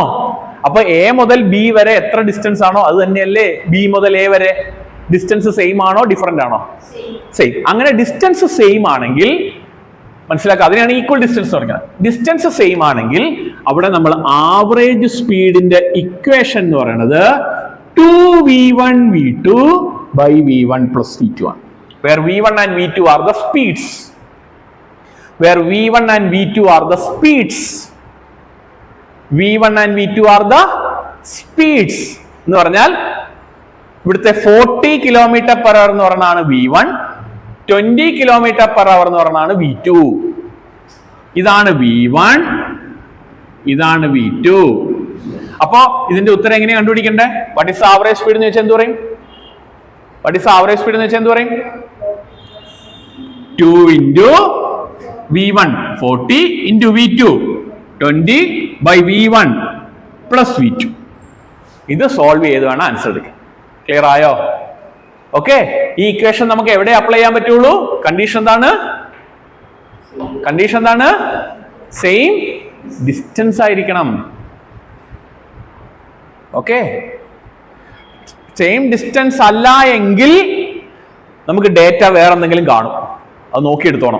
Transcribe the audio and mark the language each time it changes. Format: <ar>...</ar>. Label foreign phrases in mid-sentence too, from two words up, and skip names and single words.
<ml>അപ്പൊ എ മുതൽ ബി വരെ എത്ര ഡിസ്റ്റൻസ് ആണോ അത് തന്നെയല്ലേ ബി മുതൽ എ വരെ?</ml> <en>distance same</en> <ml>ആണോ ഡിഫറൻ്റ് ആണോ? സെയിം. അങ്ങനെ</ml> <en>distance same</en> <ml>ആണെങ്കിൽ മനസ്സിലാക്കുക, അതിനാണ്</ml> <en>equal distance</en> <ml>പറയുന്നത്.</ml> <en>distance same</en> <ml>ആണെങ്കിൽ അവിടെ നമ്മൾ ആവറേജ് സ്പീഡിന്റെ ഇക്വേഷൻ എന്ന് പറയുന്നത്</ml> <en>2v1 v2 by v1 plus v2</en> <ml>ആണ്.</ml> <en>Where v1 and v2 are the speeds. Where v1 and v2 are the speeds. v1 and v2 are the speeds</en> <ml>എന്ന് പറഞ്ഞാൽ ഇവിടുത്തെ 40 km/h എന്ന് പറഞ്ഞാണ് v1, 20 km/h എന്ന് പറഞ്ഞാണ് v2. ഇതാണ് v1, ഇതാണ് v2. അപ്പോ ഇതിന്റെ ഉത്തരം എങ്ങനെ കണ്ടുപിടിക്കണ്ടേ?</ml> <en>what is average speed</en> <ml>എന്ന് വെച്ചാൽ എന്ത് പറയും?</ml> <en>what is average speed</en> <ml>എന്ന് വെച്ചാൽ എന്ത് പറയും?</ml> <en>2 into v1 40 into v2 20 by v1 plus v2.</en> <ml>ഇത് സോൾവ് ചെയ്ത് വേണം ആൻസർ എടുക്കാൻ. ക്ലിയർ ആയോ? ഓക്കെ, ഈ ഇക്വേഷൻ നമുക്ക് എവിടെ അപ്ലൈ ചെയ്യാൻ പറ്റുള്ളൂ? കണ്ടീഷൻ എന്താണ്?</ml> <en>same distance</en> <ml>ആയിരിക്കണം. ഓക്കെ,</ml> <en>same distance</en> <ml>അല്ല എങ്കിൽ നമുക്ക് ഡേറ്റ വേറെ എന്തെങ്കിലും കാണും, അത് നോക്കിയെടുത്തോണം.</ml>